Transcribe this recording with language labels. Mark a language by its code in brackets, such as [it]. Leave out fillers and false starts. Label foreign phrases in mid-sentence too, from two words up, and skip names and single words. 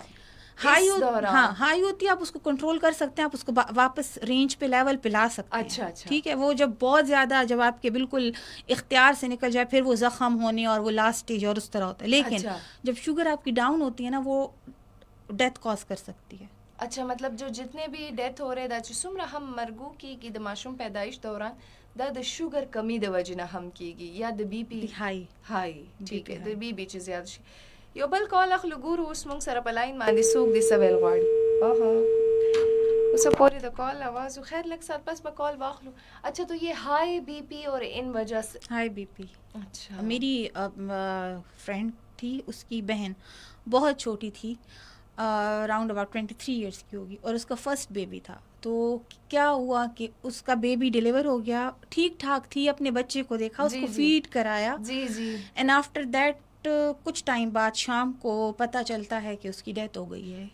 [ur] ہائی ہوتی ہے, آپ اس کو کنٹرول کر سکتے ہیں, آپ اس کو واپس رینج پہ لیول پہ لا سکتے ہیں. اچھا. ٹھیک ہے. وہ جب بہت زیادہ, جب آپ کے بالکل اختیار سے نکل جائے, پھر وہ زخم ہونے اور وہ [en] last stage [ur] اور اس طرح ہوتا ہے. لیکن جب شوگر آپ کی ڈاؤن ہوتی ہے نا, وہ [en] death cause [ur] کر سکتی ہے. اچھا, مطلب جو جتنے بھی ڈیتھ ہو رہے [ps] دا چې څومره هم مرګو کیږي د ماشوم پیدایش دوران, دا د شوگر کمی د وجې نه هم کیږي, یا د [en] BP high. [ur] ٹھیک ہے, [ps] د بی پی چې زیات شي. یو بل کال اخلو, ګورو اوس موږ سره په لاین باندې څوک دې څه ویل غواړي. اوس پورې د کال آواز خو خیر لږ سات پس به کال واخلو. [ur] اچھا, تو یہ [en] high BP [ur] اور ان وجہ سے [en] high BP. [ur] اچھا, میری فرینڈ تھی, اس کی بہن بہت چھوٹی تھی, [en] around about 23 years [ur] کی ہوگی, اور اس کا [en] first baby [ur] تھا. تو کیا ہوا کہ اس کا بیبی ڈیلیور ہو گیا, ٹھیک ٹھاک تھی, اپنے بچے کو دیکھا, اس کو فیڈ کرایا, [en] and after that [ur] کچھ ٹائم بعد شام کو پتہ چلتا ہے کہ اس کی ڈیتھ ہو گئی ہے.